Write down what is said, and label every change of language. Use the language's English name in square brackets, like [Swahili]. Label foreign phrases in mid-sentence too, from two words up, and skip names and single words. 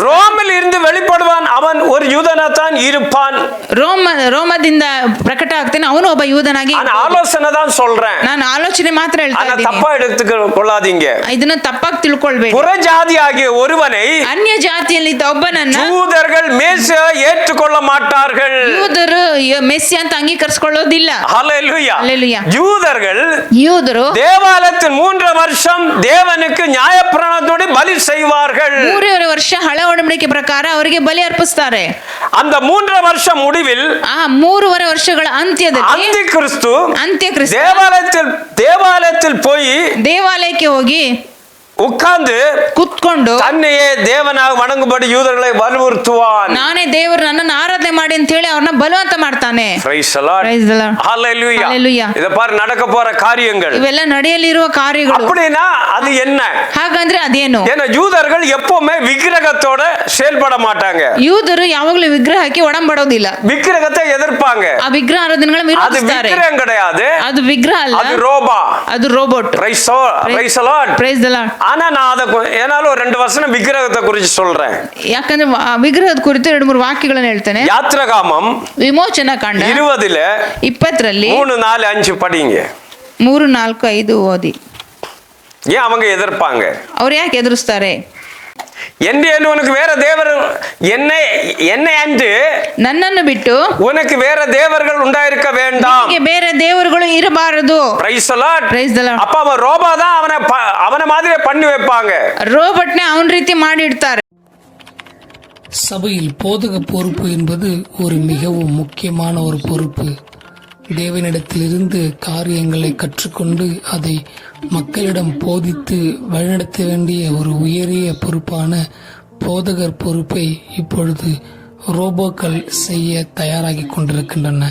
[Tamil] ரோமில் இருந்து வெளிப்படுவான். அவன் ஒரு யூதனாத்தான் இருப்பான். [Kannada] ರೋಮದಿಂದ ಪ್ರಕಟ ಆಗ್ತಾನೆ. ಅವನು ಒಬ್ಬ ಯೂದನಾಗಿ. [Tamil] நான் ஆலோசனை தான் சொல்றேன். [Kannada] ನಾನು ಆಲೋಚನೆ ಮಾತ್ರ ಹೇಳ್ತಾ [Tamil] ஆனா [Kannada] ಇದ್ದೀನಿ. [Tamil] தப்பா எடுத்துக்கொள்ளாதீங்க. [Kannada] ಇದನ್ನ ತಪ್ಪಾಗಿ ತಿಳ್ಕೊಳ್ಬೇಡಿ. [Tamil] புறஜாதி ஆகிய ஒருவனை [Kannada] ಅನ್ಯ ಜಾತಿಯಲ್ಲಿದ್ದ ಒಬ್ಬನನ್ನ [Tamil] யூதர்கள் மேசியா ஏற்றுக்கொள்ள மாட்டார்கள். [Kannada] ಯೂದರು ಮೆಸ್ಸಿ ಅಂತ ಅಂಗೀಕರಿಸಿಕೊಳ್ಳೋದಿಲ್ಲ. [Tamil] ஹல்லேலூயா. [Kannada] ஹல்லேலூயா. [Tamil] யூதர்கள் [Kannada] ಯೂದರು [Tamil] தேவாலயத்தில் 3 வருஷம் தேவனுக்கு நியாயப்பிரமாணத்தோடு பலி செய்வார்கள். [Kannada] 3.5 ವರ್ಷ ಹಳೆ ಒಡಂಬಡಿಕೆ ಪ್ರಕಾರ ಅವರಿಗೆ ಬಲಿ ಅರ್ಪಿಸ್ತಾರೆ. [Tamil] அந்த 3 வருஷம் முடிவில் [Kannada] ಆ 3.5 ವರ್ಷಗಳ ಅಂತ್ಯದಲ್ಲಿ [Tamil] அந்தி கிறிஸ்து [Kannada] ಅಂತ್ಯಕ್ರಿಸ್ತ [Tamil] தேவாலயத்தில் போய் [Kannada] ದೇವಾಲಯಕ್ಕೆ ಹೋಗಿ [Tamil] உட்கார்ந்து [Kannada] ಕುತ್ಕೊಂಡು [Tamil] தன்னையே தேவனாக வணங்கும்படி யூதர்களை வலியுறுத்துவான். [Kannada] ನಾನೇ ದೇವರು ನನ್ನನ್ನು ಆರಾಧನೆ ಮಾಡಿ ಅಂತ ಹೇಳಿ ಅವ್ರನ್ನ ಬಲವಂತ ಮಾಡ್ತಾನೆ. [English] Praise the Lord. Praise the Lord. Hallelujah. Hallelujah. [Tamil] இத பாரு, நடக்க போற காரியங்கள். [Kannada] ಇವೆಲ್ಲ ನಡೆಯಲಿರುವ ಕಾರ್ಯಗಳು. [Tamil] அப்படினா அது என்ன? [Kannada] ಹಾಗಂದ್ರೆ ಅದೇನು? [Tamil] ஏன்னா யூதர்கள் எப்பவுமே விக்கிரகத்தோட செயல்பட மாட்டாங்க. [Kannada] ಯೂದರು ಯಾವಾಗಲೂ ವಿಗ್ರಹಕ್ಕೆ ಒಡಂಬಡೋದಿಲ್ಲ. [Tamil] விக்கிரகத்தை எதிர்ப்பாங்க. [Kannada] ಆ ವಿಗ್ರಹ ಆರಾಧನೆಗಳನ್ನು [Tamil] அது [Kannada] ವಿರೋಧಿಸ್ತಾರೆ. [Tamil] விக்கிரகம் கிடையாது. [Kannada] ಅದು ವಿಗ್ರಹ ಅಲ್ಲ, [Tamil] அது ரோபா. [Kannada] ಅದು ರೋಬೋಟ್. [English] Praise the Lord. Praise the Lord. [Tamil] ஆனா நான் அத ஏனாலும் 2 வசனம் விக்கிரகத்தை குறித்து சொல்றேன். [Kannada] ಯಾಕಂದ್ರೆ ವಿಗ್ರಹದ ಕುರಿತು 2-3 ವಾಕ್ಯಗಳನ್ನು ಹೇಳ್ತೇನೆ. [Tamil] யாத்ராகமம் [Kannada] ವಿಮೋಚನಾ ಕಾಂಡ [Tamil] 20 [Kannada] 20ರಲ್ಲಿ [Tamil] 3, 4, 5 படிங்க. [Kannada] 3, 4, 5 ಓದಿ. [Tamil] ஏன் அவங்க எதிர்ப்பாங்க? [Kannada] ಅವ್ರು ಯಾಕೆ ಎದುರಿಸ್ತಾರೆ? [Tamil] என்று உனக்கு வேற தேவர் என்னை அன்று [Kannada] ನನ್ನನ್ನು ಬಿಟ್ಟು [Tamil] உனக்கு வேற தேவர்கள் உண்டாயிருக்க வேண்டாம். [Kannada] ನಿನಗೆ ಬೇರೆ ದೇವರುಗಳು ಇರಬಾರದು. [English] Praise the Lord. Praise the Lord. [Tamil] அப்ப அவன் ரோபா தான் அவனை மாதிரியே பண்ணி வைப்பாங்க. [Kannada] ರೋಬೋಟ್ನೆ ಅವನ ರೀತಿ ಮಾಡಿಡ್ತಾರೆ. [Tamil] சபையில் போதக பொறுப்பு என்பது ஒரு மிகவும் முக்கியமான ஒரு பொறுப்பு. தேவனிடத்திலிருந்து காரியங்களை கற்றுக்கொண்டு அதை மக்களிடம் போதித்து வழிநடத்த வேண்டிய ஒரு உயரிய பொறுப்பான போதகர் பொறுப்பை இப்பொழுது ரோபோக்கள் செய்ய தயாராகி கொண்டிருக்கின்றன.